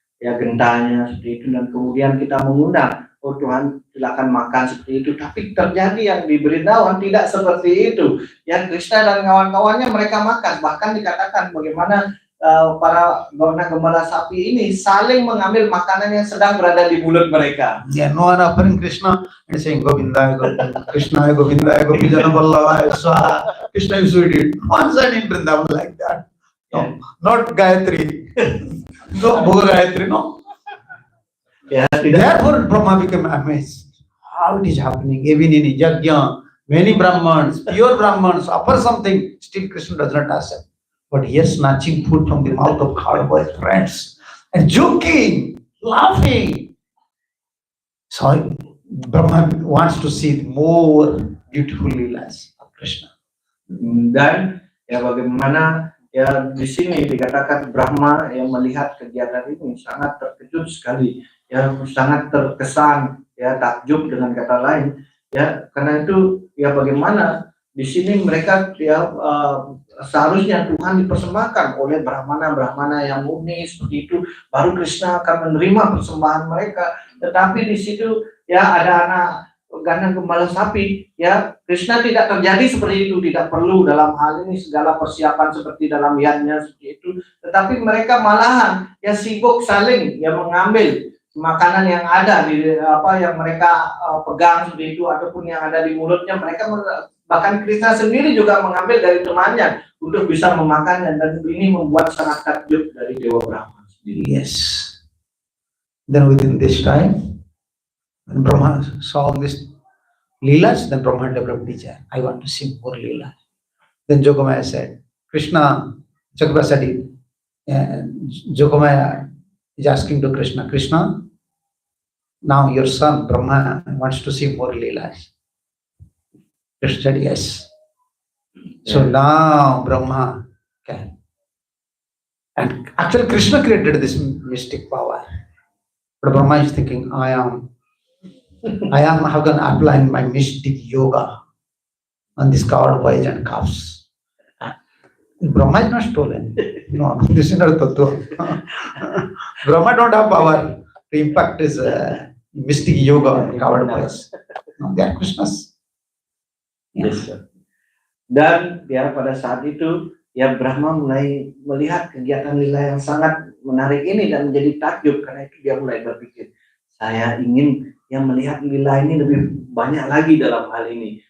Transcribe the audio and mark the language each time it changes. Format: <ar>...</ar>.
<id>ya gentanya seperti itu, dan kemudian kita mengundang, oh Tuhan silakan makan seperti itu, tapi terjadi yang diberitahuan tidak seperti itu. Ya Krishna dan kawan-kawannya mereka makan, bahkan dikatakan bagaimana para gembala sapi ini saling mengambil makanan yang sedang berada di mulut mereka.</id> <en>Yeah, no one offering Krishna and saying Govinda, Govinda, Krishna, Govinda, Gopijana Vallabha, Swaha. Krishna used to eat one side in Vrindavan like that. No, not Gayatri. No, Bhoga Gayatri, no.</en> <id>Ya,</id> <en>Therefore, Brahma became amazed. How it is happening? Even in Yajna, many Brahmans, pure Brahmans offer something, still Krishna does not accept. But he is snatching food from the mouth of cowboy friends and joking, laughing. So Brahma wants to see more beautiful leelas of Krishna.</en> <id>Dan ya bagaimana ya di sini dikatakan Brahma yang melihat kegiatan ini sangat terkejut sekali, ya sangat terkesan, ya takjub dengan kata lain, ya karena itu ya bagaimana di sini mereka ya seharusnya Tuhan dipersembahkan oleh brahmana yang murni seperti itu, baru Krishna akan menerima persembahan mereka. Tetapi di situ ya ada anak gandang gembala sapi, ya Krishna tidak terjadi seperti itu, tidak perlu dalam hal ini segala persiapan seperti dalam yadnya seperti itu. Tetapi mereka malahan ya sibuk saling ya mengambil makanan yang ada di yang mereka pegang seperti itu, ataupun yang ada di mulutnya mereka. Bahkan Krishna sendiri juga mengambil dari temannya untuk bisa memakannya, dan ini membuat sangat takjub dari Dewa Brahma sendiri.</id> <en>Yes. Then within this time, when Brahma saw this leelas, then Brahma developed desire. I want to see more leelas. Then Jogamaya said, Krishna, Jagabha said, Jogamaya is asking to Krishna, Krishna, now your son Brahma wants to see more leelas. Krishna said yes. So now Brahma can. And actually Krishna created this mystic power. But Brahma is thinking, I am how can I apply my mystic yoga on this covered boys and calves. Brahma is not stolen. No, this is not tattva. Brahma don't have power to impact his mystic yoga on covered boys. No, they are Krishna's. Yes, sir.</en> <id>Dan ya pada saat itu ya Brahma mulai melihat kegiatan lila yang sangat menarik ini dan menjadi takjub, karena itu dia mulai berpikir, saya ingin yang melihat lila ini lebih banyak lagi dalam hal ini.</id>